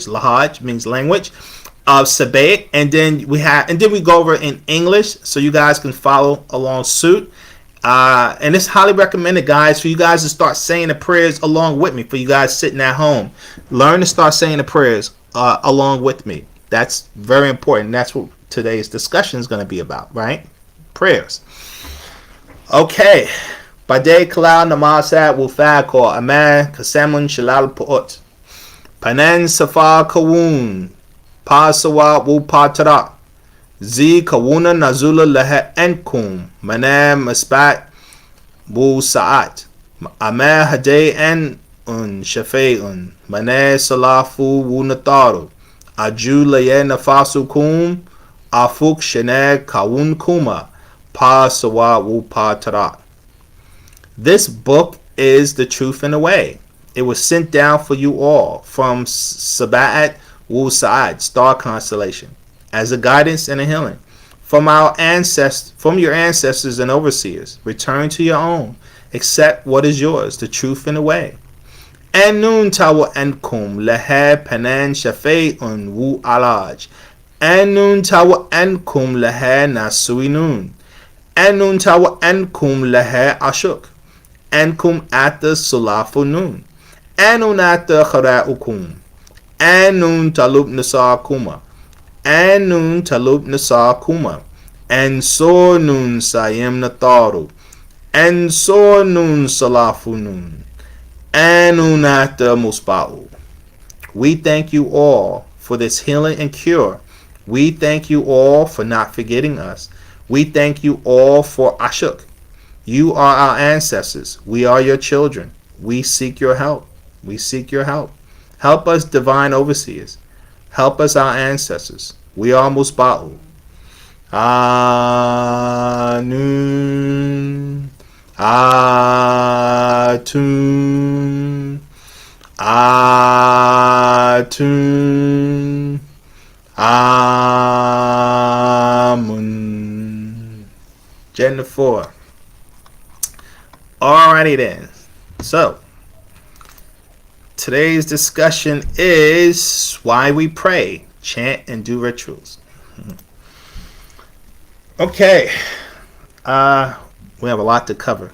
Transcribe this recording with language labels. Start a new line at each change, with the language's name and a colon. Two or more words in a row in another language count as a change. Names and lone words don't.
English: Lahaj means language of Sabre, and then we go over in English so you guys can follow along suit. And it's highly recommended, guys, for you guys to start saying the prayers along with me. For you guys sitting at home, learn to start saying the prayers along with me. That's very important. That's what today's discussion is going to be about, right? Prayers. Okay. Bade kalal namasat wufad ko aman kasamun shalal pu'ut. Panan safa kawun. Pasawa wu patara. Z kawuna nazula laha enkum. Manam aspat Wu-Sabat. Amah haday en un shafe'un. Manay salafu wu nataru. Aju laye nafasu kum. Afuk sheneg kawun kuma. Pasawa wu patara. This book is the truth and the way. It was sent down for you all from Sabat Wu-Sabat, star constellation, as a guidance and a healing. From your ancestors and overseers, return to your own. Accept what is yours, the truth and the way. Anun tawa ankum lehe panan shafe'un wu alaj. Anun tawa ankum lehe nasuinun. Anun tawa ankum lehe ashuk. Ankum ata sulafunun. Anun ata khara'ukum. Anun talub nasakuma. Anun talub nasakuma. And so nun sayem nataru. And so nun salafunun. Anun ata musba'u. We thank you all for this healing and cure. We thank you all for not forgetting us. We thank you all for Ashuk. You are our ancestors. We are your children. We seek your help. We seek your help. Help us, divine overseers. Help us, our ancestors. We are Musba'u. Anun. Atun. Atun. Amun. Gen 4. Alrighty then. So, today's discussion is why we pray, chant, and do rituals. Okay. We have a lot to cover.